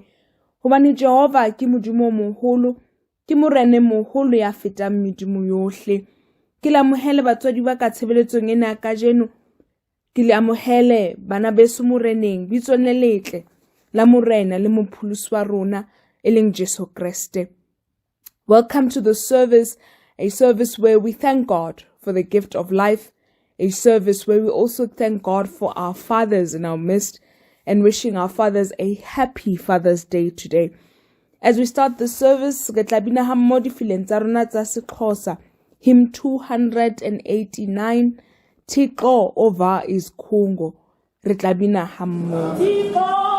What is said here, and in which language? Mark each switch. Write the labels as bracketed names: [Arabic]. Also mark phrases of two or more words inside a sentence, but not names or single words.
[Southern Sotho] Hobane Jehova ke Modimo moholo, ke Morena moholo ya fetang medimo yohle. Ke le amohele batswadi ba ka tshebeletsong ena kajeno. Ke le amohele bana beso moreneng, bitsong le letle la Morena le Mopholosi wa rona, e leng Jesu Kriste. [English] Welcome to the service, a service where we thank God for the gift of life, a service where we also thank God for our fathers in our midst, and wishing our fathers a happy Father's Day today. As we start the service, [Southern Sotho] re tla bina hammoho difileng tsa rona tsa Sexhosa, hymn 289, Thixo Ova isikhungo. Re tla bina hammoho.